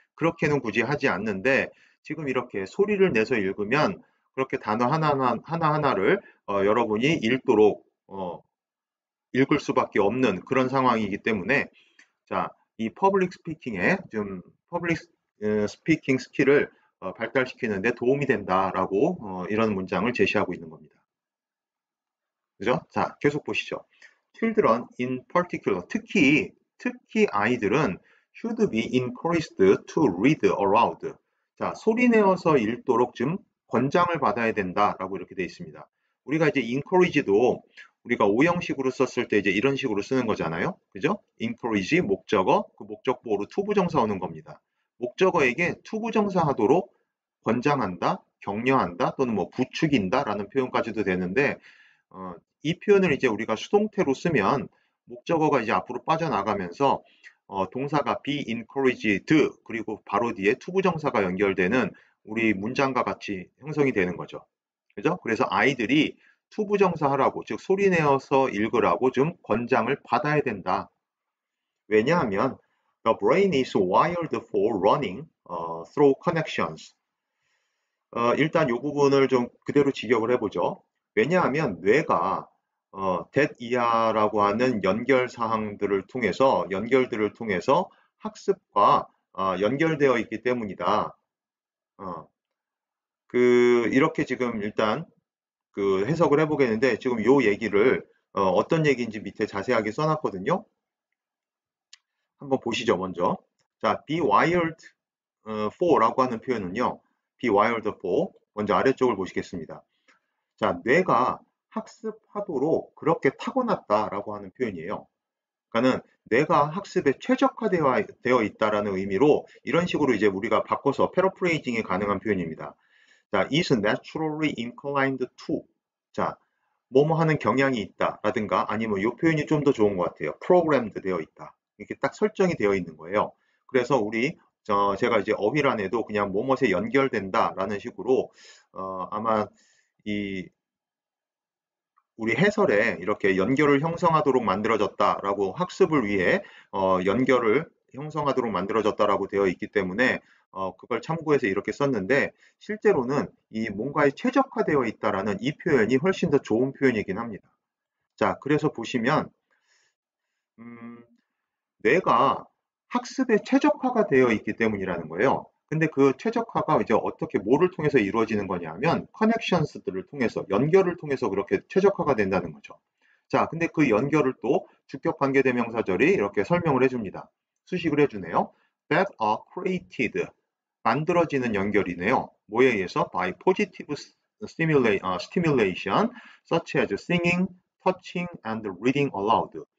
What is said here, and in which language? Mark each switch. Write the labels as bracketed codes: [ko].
[ko] 그렇게는 굳이 하지 않는데 지금 이렇게 소리를 내서 읽으면 그렇게 단어 하나하나를 여러분이 읽도록 읽을 수밖에 없는 그런 상황이기 때문에 자, 이 퍼블릭 스피킹에 좀 퍼블릭 스피킹 스킬을 발달시키는 데 도움이 된다라고 이런 문장을 제시하고 있는 겁니다. 그죠? 자, 계속 보시죠. [en] Children in particular, [ko] 특히 아이들은 [en] should be encouraged to read aloud. [ko] 자, 소리 내어서 읽도록 좀 권장을 받아야 된다라고 이렇게 되어 있습니다. 우리가 이제 encourage도 우리가 오형식으로 썼을 때 이제 이런 식으로 쓰는 거잖아요. 그죠? encourage 목적어, 그 목적보호로 투부정사 오는 겁니다. 목적어에게 투부정사 하도록 권장한다, 격려한다 또는 뭐 부추긴다라는 표현까지도 되는데 이 표현을 이제 우리가 수동태로 쓰면 목적어가 이제 앞으로 빠져나가면서 동사가 [en] be encouraged [ko] 그리고 바로 뒤에 투부정사가 연결되는 우리 문장과 같이 형성이 되는 거죠. 그죠? 그래서 아이들이 투부정사 하라고 즉 소리 내어서 읽으라고 좀 권장을 받아야 된다. 왜냐하면 [en] the brain is wired for running through connections. [ko] 일단 이 부분을 좀 그대로 직역을 해보죠. 왜냐하면 뇌가 that 이하라고 하는 연결들을 통해서 학습과 연결되어 있기 때문이다. 이렇게 지금 일단 그 해석을 해보겠는데 지금 요 얘기를 어떤 얘기인지 밑에 자세하게 써놨거든요. 한번 보시죠, 먼저. 자, [en] be wired for [ko] 라고 하는 표현은요. [en] be wired for [ko] 먼저 아래쪽을 보시겠습니다. 자, 뇌가 학습하도록 그렇게 타고났다라고 하는 표현이에요. 그러니까는 뇌가 학습에 최적화되어 있다라는 의미로 이런 식으로 이제 우리가 바꿔서 패러프레이징이 가능한 표현입니다. [en] 자, is naturally inclined to. [ko] 자, 뭐뭐 하는 경향이 있다라든가 아니면 이 표현이 좀 더 좋은 것 같아요. programmed 되어 있다. 이렇게 딱 설정이 되어 있는 거예요. 그래서 제가 이제 어휘란에도 그냥 뭐뭐에 연결된다라는 식으로 아마 이 우리 해설에 이렇게 연결을 형성하도록 만들어졌다라고 학습을 위해 연결을 형성하도록 만들어졌다라고 되어 있기 때문에 그걸 참고해서 이렇게 썼는데 실제로는 이 뭔가에 최적화되어 있다라는 이 표현이 훨씬 더 좋은 표현이긴 합니다. 자, 그래서 보시면 뇌가 학습에 최적화가 되어 있기 때문이라는 거예요. 근데 그 최적화가 이제 어떻게 뭐를 통해서 이루어지는 거냐면 커넥션스들을 통해서 연결을 통해서 그렇게 최적화가 된다는 거죠. 자, 근데 그 연결을 또 주격 관계대명사절이 이렇게 설명을 해줍니다. 수식을 해주네요. [en] that are created [ko] 만들어지는 연결이네요. 뭐에 의해서? [en] by positive stimulation such as singing, touching and reading aloud.